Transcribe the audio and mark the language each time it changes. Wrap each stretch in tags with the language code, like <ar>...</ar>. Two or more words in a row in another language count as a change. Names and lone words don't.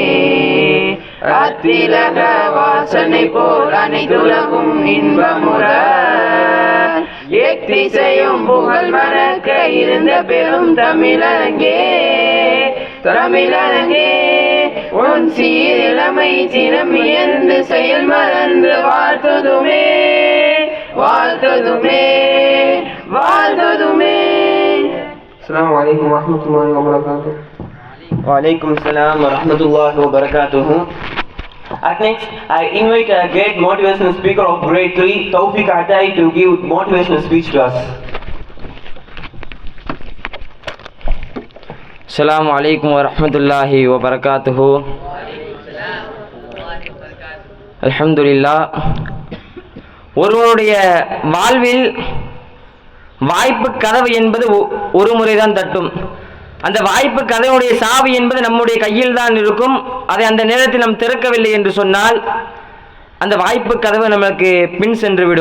<ta>அத்திலக வாசனை போல் அனைத்துலகும் இன்பமுற எத்திசையும் புகழ் மறக்க இருந்த பெரும் தமிழங்கே உன் சீரிழமை சிறமியந்து செயல் மறந்து வாழ்த்துதுமே.</ta> <ar>السلام عليكم ورحمة الله وبركاته. وعليكم السلام ورحمة الله وبركاته.</ar> <en>At next, I invite a great motivational speaker of grade 3, Tawfiq Atai, to give motivational speech to us.</en> <ar>السلام عليكم ورحمة الله وبركاته. Alhamdulillah.</ar> <ta>ஒருவருடைய வாழ்வில் வாய்ப்பு கதவு என்பது ஒரு முறைதான் தட்டும். அந்த வாய்ப்பு கதையுடைய சாவி என்பது நம்முடைய கையில் தான் இருக்கும். அதை அந்த நேரத்தில் நாம் திறக்கவில்லை என்று சொன்னால் அந்த வாய்ப்பு கதவு நமக்கு பின் சென்று விடும்.</ta>